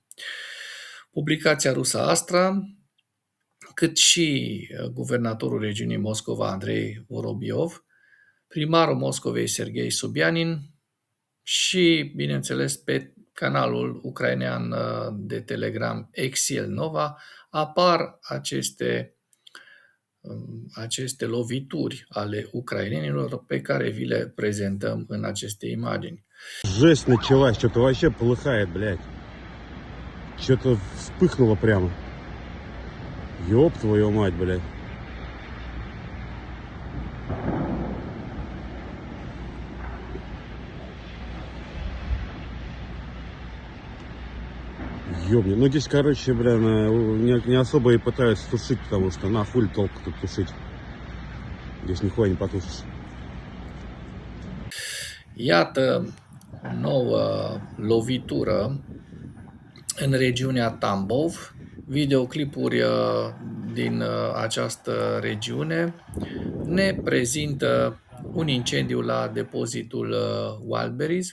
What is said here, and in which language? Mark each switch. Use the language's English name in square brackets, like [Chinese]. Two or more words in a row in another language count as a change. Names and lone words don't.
[Romanian] Publicația rusă Astra, cât și guvernatorul regiunii Moscova, Andrei Vorobiov, primarul Moscovei, Serghei Sobyanin și, bineînțeles, pe canalul ucrainean de Telegram Exil Nova apar aceste lovituri ale ucrainenilor pe care vi le prezentăm în aceste imagini. [Russian] Жесть началась, что-то вообще полыхает, блядь. Что-то вспыхнуло прямо. Ёб твою мать, блядь. Ёбни. Ну здесь, короче, бля, не особо и пытаются тушить, потому что на хуй толку тут тушить. Здесь нихуя не потушишь. [Romanian] Iată o nouă lovitură în regiunea Tambov. Videoclipuri din această regiune ne prezintă un incendiu la depozitul Wildberries.